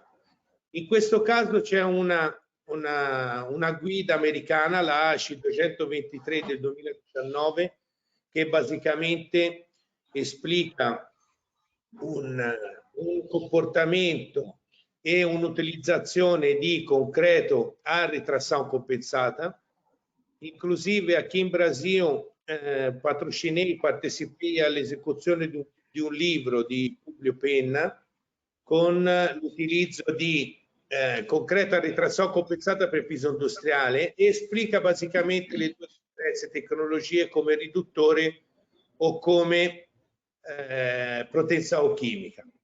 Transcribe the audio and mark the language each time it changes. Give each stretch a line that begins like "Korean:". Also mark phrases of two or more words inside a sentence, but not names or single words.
Italian: In questo caso c'è una guida americana, la ASCI 223 del 2019, che basicamente esplica un comportamento e un'utilizzazione di concreto a retração compensata. Inclusive aqui in Brasile partecipei all'esecuzione di un libro di Publio Penna con l'utilizzo di concreta retração compensata per piso industriale e esplica basicamente le due diverse tecnologie come riduttore o come protezione chimica.